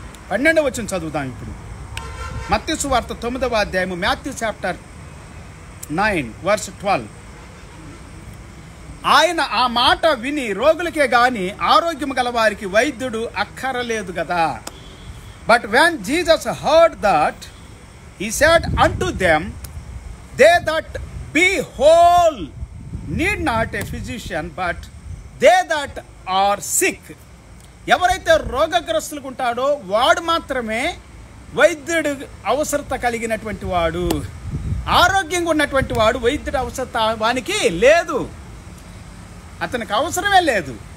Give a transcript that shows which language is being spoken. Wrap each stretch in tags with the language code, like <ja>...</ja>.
<te>12వ వచనం చదువుదాం ఇప్పుడు. మత్తయి సువార్త 9వ అధ్యాయము,</te> <en>Matthew chapter 9 verse 12.</en> <te>ఆయన ఆ మాట విని రోగులకే గాని ఆరోగ్యం గల వారికి వైద్యుడు అక్కరలేదు కదా.</te> <en>But when Jesus heard that he said unto them, they that be whole need not a physician, but they that are sick.</en> <te>ఎవరైతే రోగగ్రస్తులకు ఉంటాడో వాడు మాత్రమే వైద్యుడు అవసరత కలిగినటువంటి వాడు. ఆరోగ్యంగా ఉన్నటువంటి వాడు వైద్యుడి అవసరం వానికి లేదు, అతనికి అవసరమే లేదు.</te>